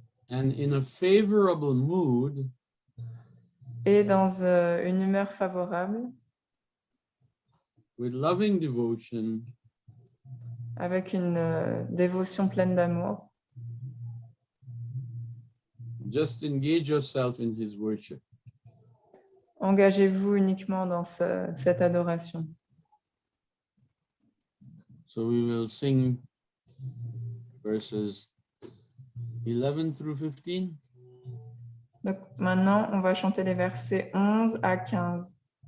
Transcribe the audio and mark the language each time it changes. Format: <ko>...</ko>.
<en>And in a favorable mood,</en> <fr>Et dans une humeur favorable,</fr> <en>with loving devotion,</en> <fr>avec une dévotion pleine d'amour,</fr> <en>just engage yourself in his worship.</en> <fr>engagez-vous uniquement dans cette adoration.</fr> <en>So we will sing verses 11 through 15.</en> <fr>Donc maintenant, on va chanter les versets 11 à 15.</fr>